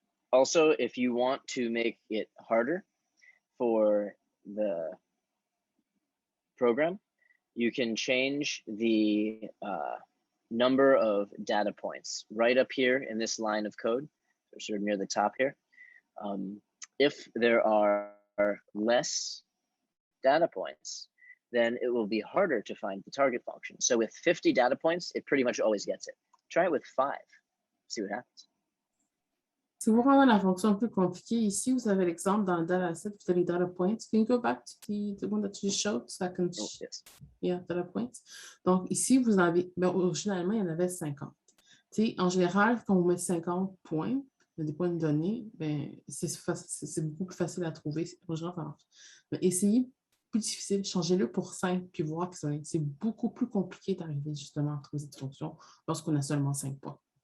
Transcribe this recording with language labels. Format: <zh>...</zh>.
<en>Also, if you want to make it harder for the program, you can change the number of data points right up here in this line of code, sort of near the top here. If there are less data points, then it will be harder to find the target function. So with 50 data points, it pretty much always gets it. Try it with 5, see what happens.</en> <fr>Si vous rendez la fonction plus compliquée, ici, vous avez l'exemple dans le dataset, vous avez les data points.</fr> <en>Can you go back to the one that you showed so I can... Oh, yes. Yeah, data points.</en> <fr>Donc, ici, vous avez... Ben, originalement, il y en avait 50. T'sais, en général, quand vous mettez 50 points, des points de données, ben, c'est beaucoup plus facile à trouver. Mais essayez plus difficile, changez-le pour 5 puis voir que c'est beaucoup plus compliqué d'arriver justement à trouver cette fonction lorsqu'on a seulement 5 points.</fr>